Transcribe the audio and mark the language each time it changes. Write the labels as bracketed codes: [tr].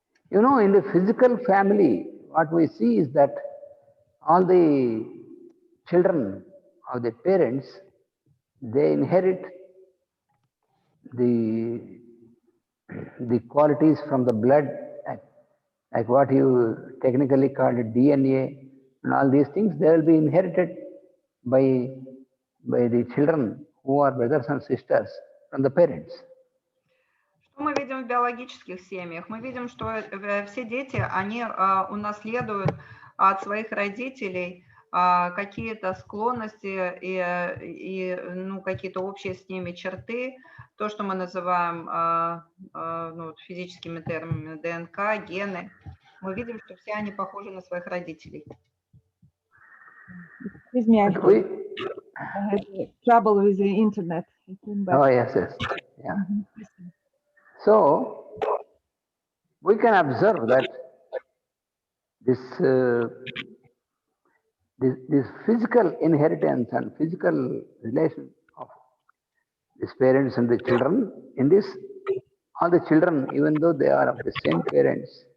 [en] You know, in the physical family, what we see is that all the children of the parents, they inherit the qualities from the blood, like what you technically call DNA, and all these things, they will be inherited by the children who are brothers and sisters from the parents. [ru] Что мы видим в биологических семьях? Мы видим, что все дети, они унаследуют от своих родителей какие-то склонности и какие-то общие с ними черты, то, что мы называем физическими терминами ДНК, гены. Мы видим, что все они похожи на своих родителей. [en] Excuse me, I had trouble with the internet. Oh, yes. Yeah. So, we can observe that this physical inheritance and physical relation of these parents and the children, in this, all the children, even though they are of the same parents,